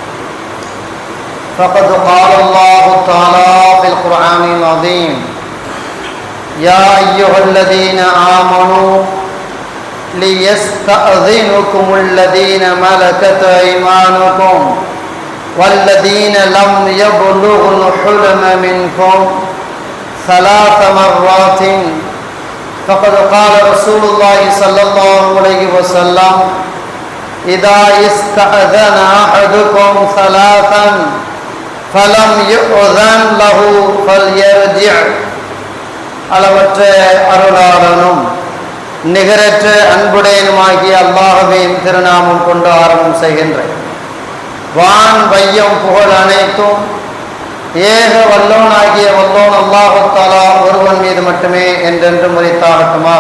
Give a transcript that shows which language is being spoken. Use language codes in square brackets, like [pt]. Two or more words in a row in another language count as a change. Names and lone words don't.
[ar] فقد قال الله تعالى في القرآن العظيم: يا أيها الذين آمنوا ليستأذنكم الذين ملكت أيمانكم والذين لم يبلغوا الحلم منكم ثلاث مرات. فقد قال رسول الله صلى الله عليه وسلم: إذا استأذن أحدكم ثلاثا فلم يؤذن له فليرجع. [ta] அளவற்ற அருளாளனும் நிகரற்ற அன்புடையனுமாகிய அல்லாஹ்வின் திருநாமம் கொண்டு ஆரம்பம் செய்கின்றேன். வான் வையம் புகழ் அனைத்தும் ஏக வல்லோனாகிய வல்லோன் [ar] الله تعالى [ta] ஒருவன் மீது மட்டுமே என்றென்றும் உரித்தாகட்டுமாக.